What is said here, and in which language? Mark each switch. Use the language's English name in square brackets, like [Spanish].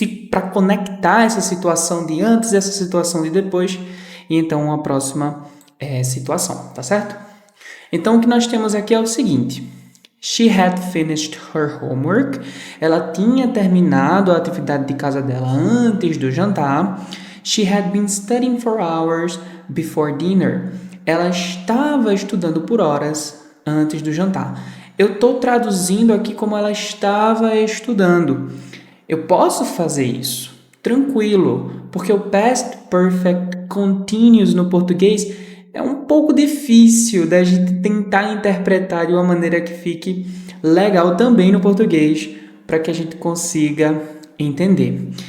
[Portuguese] Para conectar essa situação de antes e essa situação de depois, e então uma próxima situação, tá certo? Então, o que nós temos aqui é o seguinte: [English] she had finished her homework. [Portuguese] Ela tinha terminado a atividade de casa dela antes do jantar. [English] She had been studying for hours before dinner. [Portuguese] Ela estava estudando por horas antes do jantar. Eu estou traduzindo aqui como ela estava estudando. Eu posso fazer isso, tranquilo, porque o past perfect continuous no português é um pouco difícil da gente tentar interpretar de uma maneira que fique legal também no português, para que a gente consiga entender.